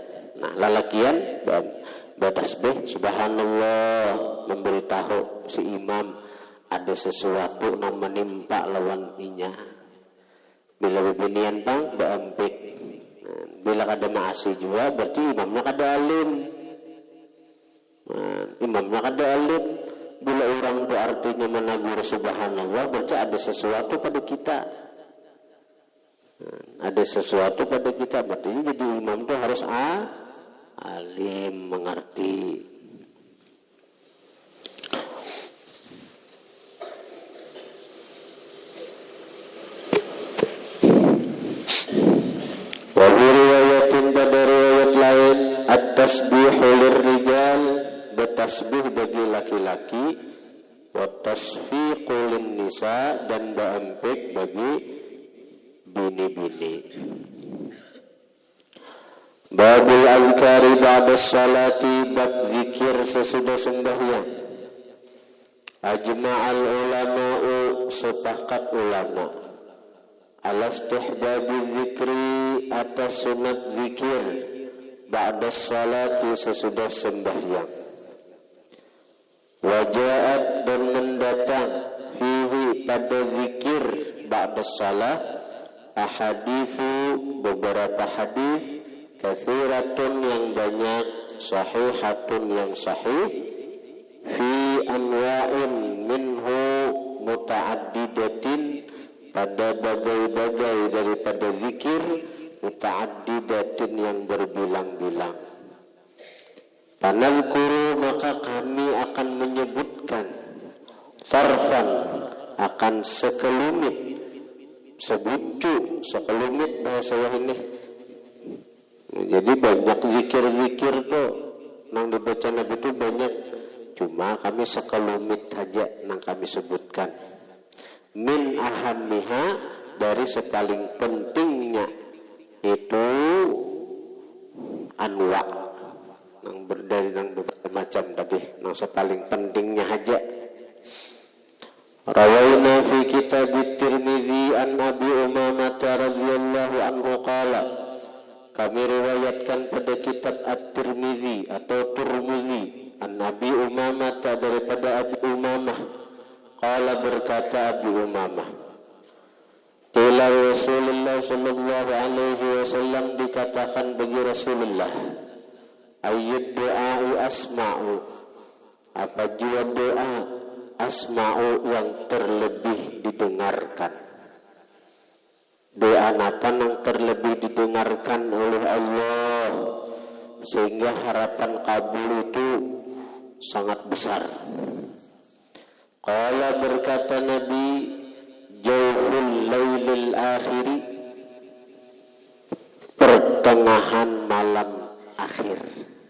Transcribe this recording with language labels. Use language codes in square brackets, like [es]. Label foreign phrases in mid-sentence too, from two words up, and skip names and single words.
[bjn] Nah lalakian bertasbih subhanallah, memberitahu si imam ada sesuatu yang menimpa lawan inya. Bila bebinian bang baampik. Nah, bila kada maasi juga berarti imamnya kada alim. Nah, imamnya kada alim. Bila orang itu artinya menagur subhanallah berarti ada sesuatu pada kita. Nah, ada sesuatu pada kita. Berarti jadi imam itu harus alim, mengerti. [ar] ورواية [id] pada riwayat lain [ar] التسبيح للرجال, [id] bertasbih bagi laki-laki, [ar] والتصفيق للنساء, [id] dan baampik bagi bini-bini. [ar] باب الأذكار بعد الصلاة, [id] bab zikir sesudah sembahyang. [ar] أجمع العلماء, [id] sepakat ulama, [ar] على استحباب الذكر, [id] atas sunat zikir [ar] بعد الصلاة, [id] sesudah sembahyang. Waja'at, dan mendatang fihi, pada zikir [ar] بعد الصلاة, [id] ahadithu, beberapa hadis, kathiratun, yang banyak, sahihatun, yang sahih, [ar] في أنواع منه متعددة, [id] pada bagai-bagai daripada zikir, muta'addidatin, yang berbilang-bilang. Panadhkuru, maka kami akan menyebutkan, tarfan, akan sekelumit, sebucu, sekelumit bahasa ini. [bjn] Jadi banyak zikir-zikir tuh nang dibaca Nabi itu banyak, cuma kami sekelumit aja nang kami sebutkan. [ar] من أهمها, [bjn] dari sepaling pentingnya itu anwa, nang berdari nang bermacam tadi, nang sepaling pentingnya aja. [ar] روينا في كتاب الترمذي عن أبي أمامة رضي الله عنه قال, kami [id] riwayatkan pada kitab At-Tirmidzi atau Turmudzi [ar] عن أبي أمامة, [id] daripada Abi Umamah, qala, berkata Abi Umamah, [ar] قيل رسول الله صلى الله عليه وسلم, [id] dikatakan bagi Rasulullah, [ar] أي الدعاء أسمع, [id] apa jua doa asma'u, yang terlebih didengarkan. Doa apa yang terlebih didengarkan oleh Allah sehingga harapan kabul itu sangat besar. Qala, berkata Nabi, [ar] جوف الليل الآخر, [id] pertengahan malam akhir.